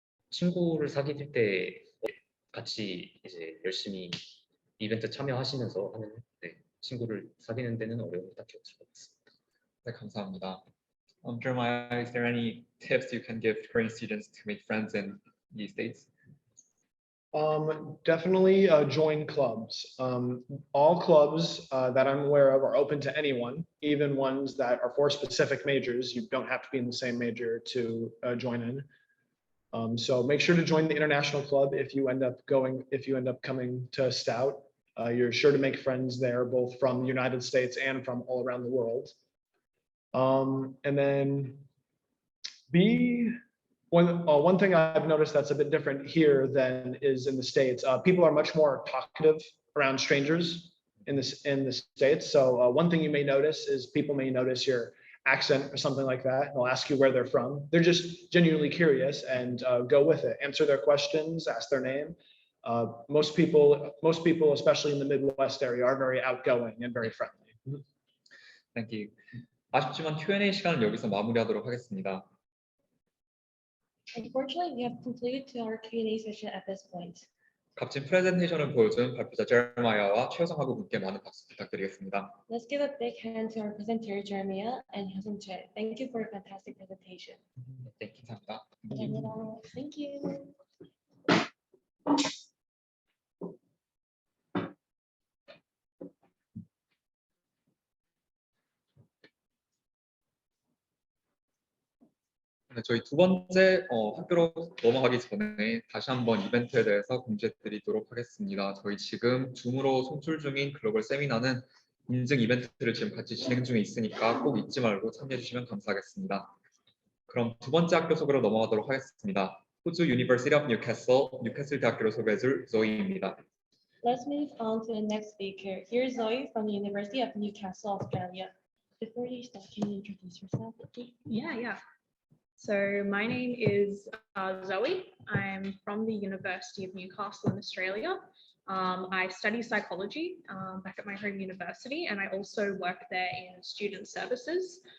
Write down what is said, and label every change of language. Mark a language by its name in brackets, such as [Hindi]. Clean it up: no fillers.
[Korean] 친구를 사귈 때 같이 이제 열심히 이벤트 참여하시면서 하는 친구를 사귀는 데는 어려움이 딱히 없을 것 같습니다. 네, 감사합니다. [English] Jeremiah, is there any tips you can give Korean students to make friends in the States? Definitely join clubs. All clubs that I'm aware of are open to anyone, even ones that are for specific majors. You don't have to be in the same major to join in. So make sure to join the international club if you end up coming to Stout. You're sure to make friends there, both from the United States and from all around the world. And then one thing I've noticed that's a bit different here than is in the States. People are much more talkative around strangers in the States. So one thing you may notice is people may notice your accent or something like that. They'll ask you where they're from. They're just genuinely curious and go with it. Answer their questions, ask their name. Most people, especially in the Midwest area, are very outgoing and very friendly. Thank you. [Korean] 아쉽지만 Q&A 시간을 여기서 마무리하도록 하겠습니다. [English] Unfortunately, we have completed to our Q&A session at this point. [Korean] 값진 프레젠테이션을 보여준 발표자 제레마이아와 최효성 학우분께 많은 박수 부탁드리겠습니다. [English] Let's give a big hand to our presenter Jeremiah and Hyosung Choi. Thank you for a fantastic presentation. [Korean] 네, 감사합니다. 감사합니다. [English] Thank you. [Korean] 네, 저희 두 번째 학교로 넘어가기 전에 다시 한번 이벤트에 대해서 공지해드리도록 하겠습니다. 저희 지금 줌으로 송출 중인 글로벌 세미나는 인증 이벤트를 지금 같이 진행 중에 있으니까 꼭 잊지 말고 참여해 주시면 감사하겠습니다. 그럼 두 번째 학교 소개로 넘어가도록 하겠습니다. 호주 University of Newcastle, 뉴캐슬 대학교로 소개해줄 조이입니다. [English] Let's move on to the next speaker. Here's Zoe from the University of Newcastle, Australia. Before you start, can you introduce yourself, please? Yeah. So my name is Zoe. I'm from the University of Newcastle in Australia. I study psychology back at my home university, and I also work there in student services.